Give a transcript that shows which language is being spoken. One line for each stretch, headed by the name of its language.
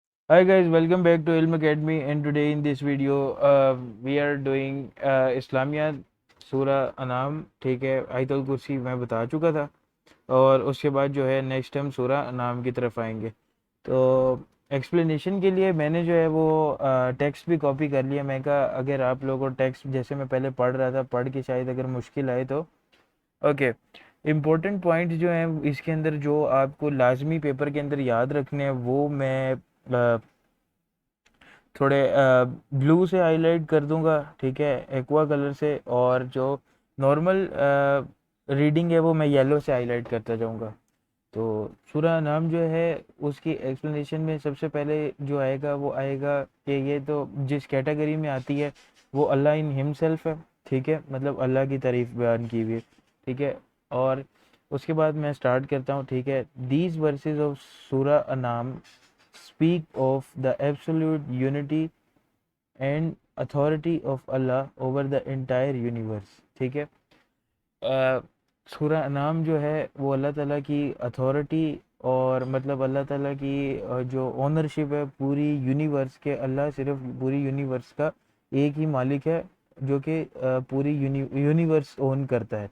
English: Hi guys, welcome back to Ilm Academy, and today in this video we are doing Islamia सूरा अनाम.
Hindi: ठीक है, आयतुल कुर्सी मैं बता चुका था, और उसके बाद जो है नेक्स्ट हम सूरा अनाम की तरफ आएंगे. तो एक्सप्लेनेशन के लिए मैंने जो है वो टेक्स्ट भी कॉपी कर लिया. मैं कहा अगर आप लोगों को टेक्स्ट जैसे मैं पहले पढ़ रहा था पढ़ के शायद अगर मुश्किल आए तो ओके. इम्पोर्टेंट पॉइंट जो हैं इसके अंदर जो आपको लाजमी पेपर के अंदर याद रखने हैं वो मैं थोड़े ब्लू से हाईलाइट कर दूंगा. ठीक है, एक्वा कलर से. और जो नॉर्मल रीडिंग है वो मैं येलो से हाईलाइट करता जाऊंगा. तो सूरा नाम जो है उसकी एक्सप्लेनेशन में सबसे पहले जो आएगा वो आएगा कि ये तो जिस कैटेगरी में आती है वो अल्लाह इन हिमसेल्फ है. ठीक है, मतलब अल्लाह की तारीफ बयान की हुई है. ठीक है, और उसके बाद मैं स्टार्ट करता हूँ. ठीक है,
English: These verses of सूरा अनाम speak of the absolute unity and authority of Allah over the entire universe.
Hindi: ठीक है, सूरा अनाम जो है वो अल्लाह ताला की अथॉरिटी और मतलब अल्लाह ताला की जो ओनरशिप है पूरी यूनिवर्स के. अल्लाह सिर्फ पूरी यूनिवर्स का एक ही मालिक है जो कि पूरी यूनिवर्स ओन करता है.